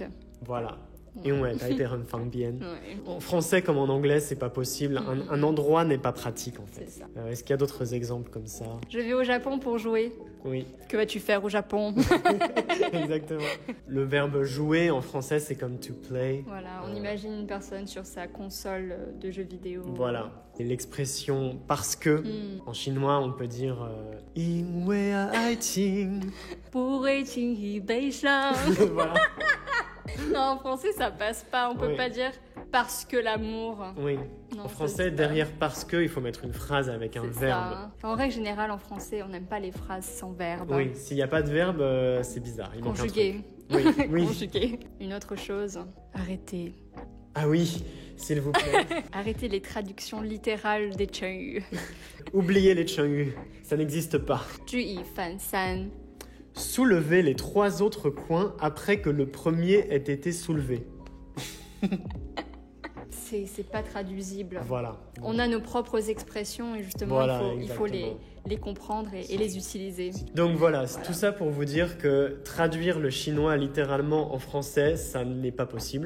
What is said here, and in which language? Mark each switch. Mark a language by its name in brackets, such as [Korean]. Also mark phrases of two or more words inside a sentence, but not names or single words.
[French] Voilà. Et ouais, taper [Chinese] 很方便. [French] Ouais. En français comme en anglais, c'est pas possible. Un endroit n'est pas pratique en fait. C'est ça. Est-ce qu'il y a d'autres exemples comme ça? Je vais au Japon pour jouer. Oui, Que vas-tu faire au Japon? exactement. Le verbe jouer en français, c'est comme [English] to play. [French] Voilà, on imagine une personne sur sa console de jeux vidéo. Voilà. Et l'expression parce que, en chinois, on peut dire [Chinese] 因为爱情. 不会轻易悲伤. [French] Voilà. Non, en français, ça passe pas. On peut Oui. pas dire parce que l'amour. Oui. Non, En ça, français, c'est derrière parce que, il faut mettre une phrase avec un C'est verbe. ça. Enfin, en règle générale, en français, on n'aime pas les phrases sans verbe. Oui, s'il n'y a pas de verbe, c'est bizarre. Il manque un Conjugué. truc. Oui, oui. Conjugué. Une autre chose, arrêtez. Ah oui, s'il vous plaît. Arrêtez les traductions littérales des Chengyu. Oubliez les Chengyu, ça n'existe pas. [Chinese] 举一反三. [French] Soulever les 3 autres coins après que le premier ait été soulevé. C'est pas traduisible. Voilà. On a nos propres expressions et justement, Voilà, il faut exactement. les comprendre et les utiliser. Donc voilà, tout ça pour vous dire que traduire le chinois littéralement en français, ça n'est pas possible.